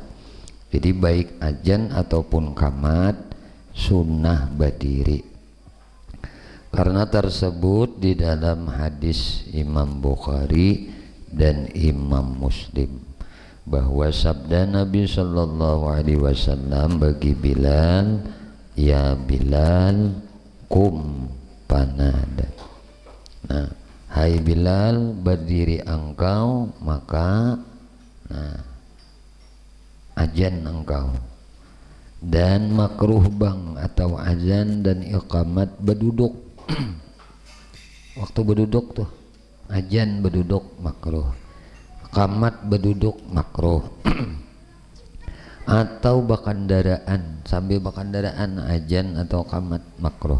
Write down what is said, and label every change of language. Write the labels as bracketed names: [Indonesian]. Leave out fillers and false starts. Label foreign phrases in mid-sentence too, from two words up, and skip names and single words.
[Indonesian] Jadi baik azan ataupun qamat sunnah berdiri, karena tersebut di dalam hadis Imam Bukhari dan Imam Muslim bahwa sabda Nabi [Arabic] sallallahu alaihi wasallam [Indonesian] bagi Bilal, [Arabic] ya Bilal kum panada. [Indonesian] Nah, hai Bilal, berdiri engkau, maka azan engkau. Dan makruh bang atau azan dan iqamat berduduk. [Banjar] Waktu berduduk tuh azan berduduk makruh, iqamat berduduk makruh. Atau bakandaraan, sambil bakandaraan azan atau iqamat makruh.